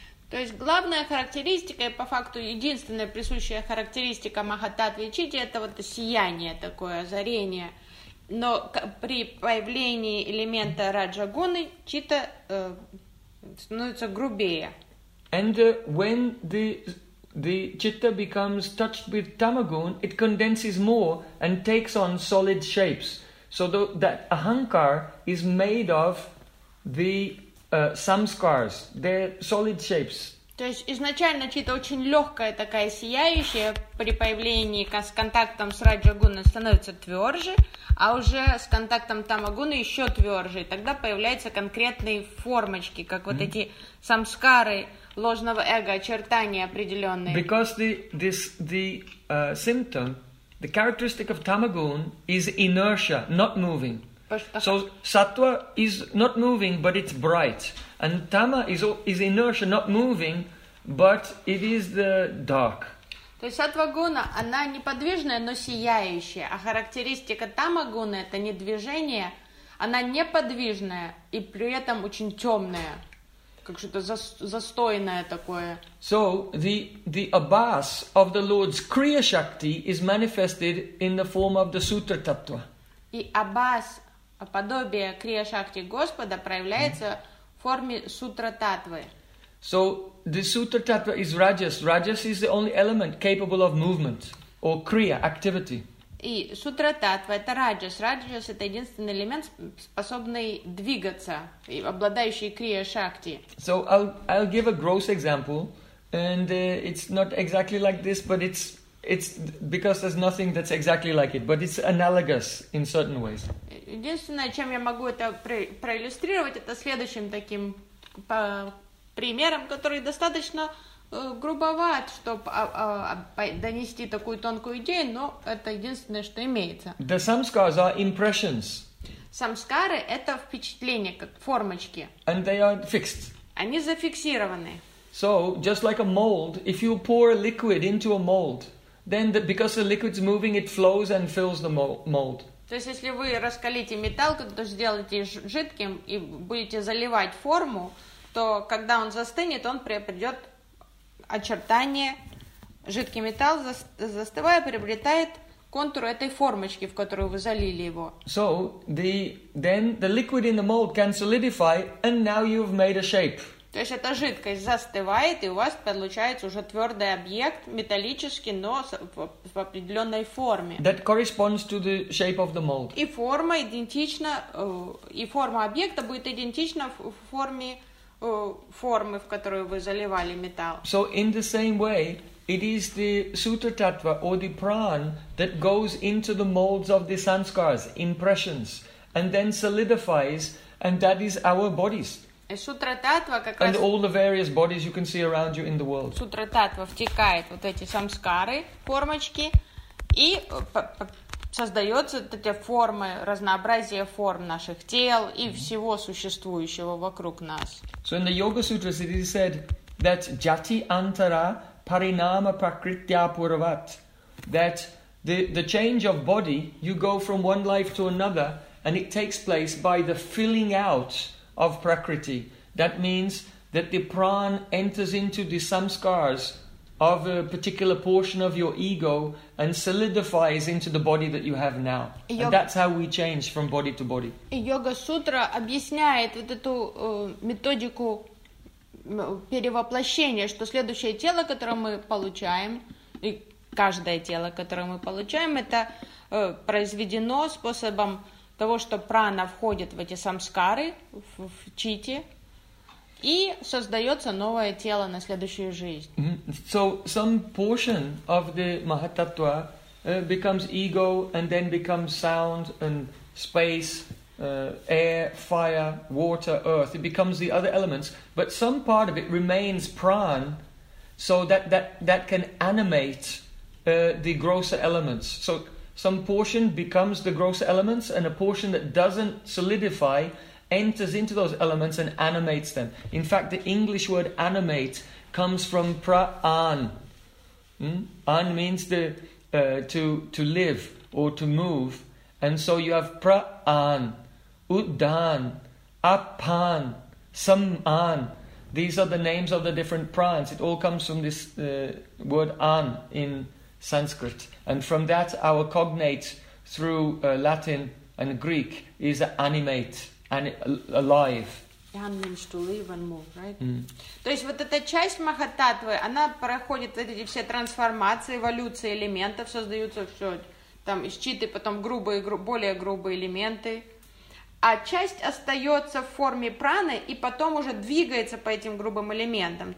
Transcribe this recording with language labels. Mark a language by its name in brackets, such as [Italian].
[Russian] То есть главная характеристика и по факту единственная присущая характеристика Махататвы и Читты это вот сияние такое, озарение. Но при появлении элемента Раджагуны Читта становится грубее. [English] And when the chitta becomes touched with tamagun, it condenses more and takes on solid shapes. So that ahankar is made of the samskars, they're solid shapes. [Russian] То есть изначально чита очень легкая такая, сияющая, при появлении с контактом с раджагуной становится тверже, а уже с контактом тамагуны еще тверже. Тогда появляются конкретные формочки, как вот эти самскары, ложного эго, очертания определенные. [English] Because symptom, the characteristic of tamagun is inertia, not moving. So sattva is not moving, but it's bright. And tama is inertia, not moving, but it is the dark. [Russian] То есть сатва-гуна, она неподвижная, но сияющая. А характеристика тама-гуна это не движение, она неподвижная и при этом очень темная. Как что-то застойное такое. [English] So the abhas of the Lord's Kriya Shakti is manifested in the form of the Sutra Tattva. [Russian] И абас, подобие Крия Шакти Господа, проявляется в форме Сутра Таттвы. [English] So the Sutra Tattva is Rajas. Rajas is the only element capable of movement or Kriya activity. [Russian] И Сутра Таттва это Раджас. Раджас это единственный элемент, способный двигаться и обладающий Крия Шакти. [English] So I'll give a gross example, and it's not exactly like this, but it's because there's nothing that's exactly like it, but it's analogous in certain ways. [Russian] Единственное, чем я могу это проиллюстрировать, это следующим таким примером, который достаточно грубоват, чтобы донести такую тонкую идею, но это единственное, что имеется. [English] The samskars are impressions. [Russian] Самскары — это впечатления, как формочки. [English] And they are fixed. [Russian] Они зафиксированы. [English] So, just like a mold, if you pour a liquid into a mold, then because the liquid's moving, it flows and fills the mold. [Russian] То есть, если вы раскалите металл, то сделаете жидким и будете заливать форму, то когда он застынет, он придет очертание. Жидкий металл, застывая, приобретает контур этой формочки, в которую вы залили его. [English] So, then the liquid in the mold can solidify, and now you've made a shape. [Russian] То есть эта жидкость застывает, и у вас получается уже твердый объект, металлический, но в определенной форме. [English] That corresponds to the shape of the mold. [Russian] И форма идентична, и форма объекта будет идентична в форме формы, в которую вы заливали металл. [English] So in the same way, it is the sutra tattva or the prana that goes into the molds of the sanskars, impressions, and then solidifies, and that is our bodies. [Russian] Сутра таттва как [English] and [Russian] раз. [English] And all the various bodies you can see around you in the world. [Russian] Сутра таттва втекает вот эти самскары, формочки, и создается эти формы, разнообразие форм наших тел и всего существующего вокруг нас. [English] So in the Yoga Sutras it is said that [Sanskrit] jati antara parinama prakritya purvat, [English] that the change of body, you go from one life to another, and it takes place by the filling out of prakriti. That means that the prana enters into the samskaras of a particular portion of your ego and solidifies into the body that you have now. Yoga. And that's how we change from body to body. [Russian] Йога сутра объясняет вот эту методику перевоплощения, что следующее тело, которое мы получаем, и каждое тело, которое мы получаем, это произведено способом того, что прана входит в эти самскары, в чити, и создается новое тело на следующую жизнь. Mm-hmm. [English] So some portion of the Mahatattva becomes ego and then becomes sound and space, air, fire, water, earth. It becomes the other elements, but some part of it remains prana, so that can animate the grosser elements. So some portion becomes the grosser elements, and a portion that doesn't solidify enters into those elements and animates them. In fact, the English word animate comes from pra-an. An means to live or to move. And so you have pra-an, uddan, apan, sam-an. These are the names of the different pranas. It all comes from this word an in Sanskrit. And from that, our cognate through Latin and Greek is animate. And alive. [Russian] Ян means to live and move, right? Mm. То есть вот эта часть Махататвы, она проходит эти все трансформации, эволюции элементов, создаются все там из читы, потом грубые, более грубые элементы. А часть остается в форме праны и потом уже двигается по этим грубым элементам.